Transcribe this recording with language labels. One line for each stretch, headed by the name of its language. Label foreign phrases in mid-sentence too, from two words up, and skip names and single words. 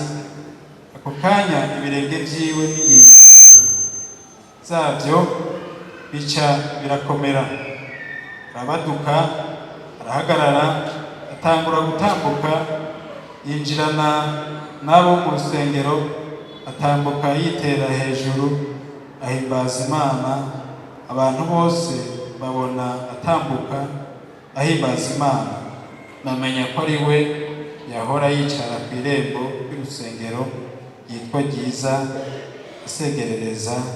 Rundi: Ako kanya ibirenge vyiwe n'ingingo zavyo bica birakomera, arabaduka, arahagarara, atangura gutambuka, yinjirana n'abo mu rusengero, atambuka yitera hejuru, ahimbaza Imana. Abantu bose babona atambuka ahimbaza Imana, bamenya ko ari we yahora yicara ku irembo ry'urusengero yitwa Ryiza asegerereza.